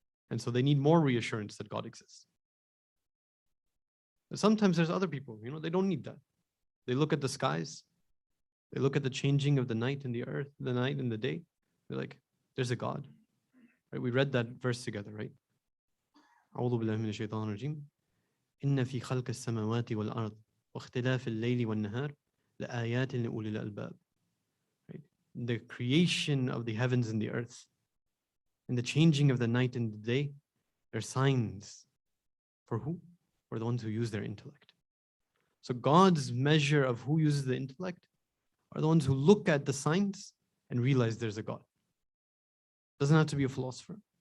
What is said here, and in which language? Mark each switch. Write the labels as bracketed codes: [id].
[en] And so they need more reassurance that God exists. But sometimes there's other people, they don't need that. They look at the skies, they look at the changing of the night and the earth, the night and the day. They're like, there's a God. Right? We read that verse together, right? [ar] أعوذ بالله من الشيطان الرجيم إن في خلق السماوات والأرض واختلاف الليل والنهار لآيات لأولي الألباب. [en] Right? The creation of the heavens and the earth and the changing of the night and the day, they're signs. For who? For the ones who use their intellect. So God's measure of who uses the intellect are the ones who look at the signs and realize there's a God. Doesn't have to be a philosopher.